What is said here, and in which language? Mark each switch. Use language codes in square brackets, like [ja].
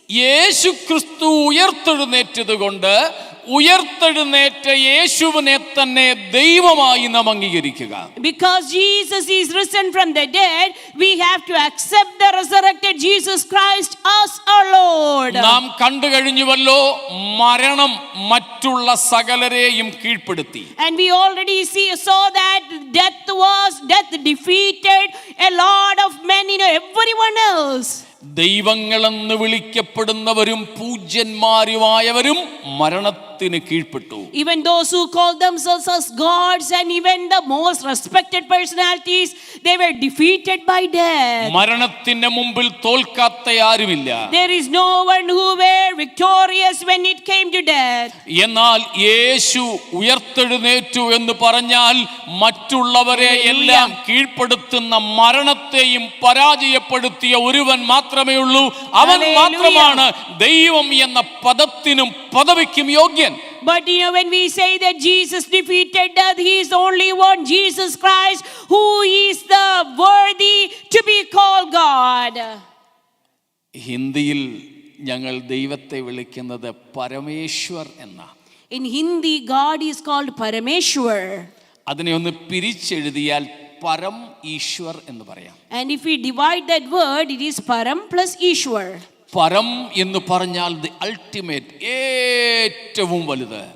[ml] യേശു ക്രിസ്തു ഉയർത്തെഴുന്നേറ്റതുകൊണ്ട് ഉയർത്തെഴുന്നേറ്റ യേശുവിനെ തന്നെ ദൈവമായി നാം അംഗീകരിക്കുക. [en] Because Jesus is risen from the dead, we have to accept the resurrected Jesus Christ as our Lord. [ml] നാം കണ്ടു കഴിഞ്ഞുവല്ലോ, മരണം മറ്റുള്ള സകലരെയും കീഴ്പ്പെടുത്തി. [en] And we already saw that death defeated a lot of men, everyone else. [ml] ദൈവങ്ങളെന്ന് വിളിക്കപ്പെടുന്നവരും പൂജ്യന്മാരുമായവരും മരണത്തിന് കീഴ്പ്പെട്ടു. [en] Even those who call themselves as gods and even the most respected personalities, they were defeated by death. [ml] മരണത്തിന്റെ മുമ്പിൽ തോൽക്കാത്ത ആരുമില്ല. [en] There is no one who were victorious when it came to death. [ml] എന്നാൽ യേശു ഉയർത്തെഴുന്നേറ്റു എന്ന് പറഞ്ഞാൽ മറ്റുള്ളവരെ എല്ലാം കീഴ്പ്പെടുത്തുന്ന മരണത്തെയും പരാജയപ്പെടുത്തിയ ഒരുവൻ മാത്രമേ ഉള്ളൂ. അവൻ മാത്രമാണ് ദൈവം എന്ന പദത്തിനും പദവിക്കും യോഗ്യൻ. [en] But when we say that Jesus defeated death, he is only one, Jesus Christ, who is the worthy to be called God. [ml] ഹിന്ദിയിൽ ഞങ്ങൾ ദൈവത്തെ വിളിക്കുന്നത് പരമേശ്വർ എന്ന. [en] In Hindi, God is called Parameshwar. [ml] അതിനെ ഒന്ന് പിരിച്ചെഴുതിയാൽ പരം ഈശ്വർ എന്ന് പറയാം. [en] And if we divide that word, it is Param plus Ishwar. [ml] പരം എന്ന് പറഞ്ഞാൽ [en] the ultimate, [ml] ഏറ്റവും വലുത്.